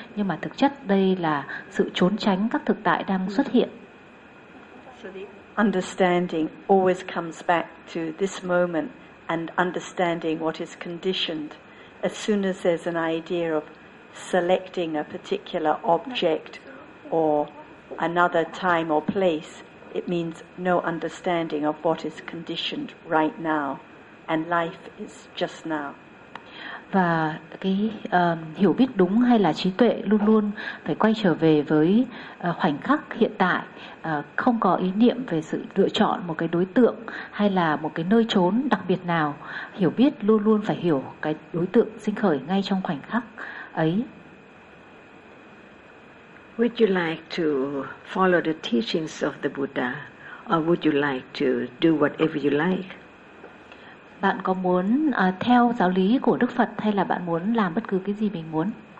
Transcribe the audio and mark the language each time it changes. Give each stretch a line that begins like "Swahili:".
Vietnamese: Nhưng mà thực chất đây là sự trốn tránh các thực tại đang xuất hiện.
English: So the understanding always comes back to this moment and understanding what is conditioned. As soon as there's an idea of selecting a particular object or another time or place, it means no understanding of what is conditioned right now, and life is just now.
Vietnamese: Và cái hiểu biết đúng hay là trí tuệ luôn luôn phải quay trở về với khoảnh khắc hiện tại, không có ý niệm về sự lựa chọn một cái đối tượng hay là một cái nơi chốn đặc biệt nào. Hiểu biết luôn luôn phải hiểu cái đối tượng sinh khởi ngay trong khoảnh khắc ấy.
English: Would you like to follow the teachings of the Buddha, or would you like to do whatever you like?
Vietnamese: Bạn có muốn theo giáo lý của Đức Phật hay là bạn muốn làm bất cứ cái gì mình muốn?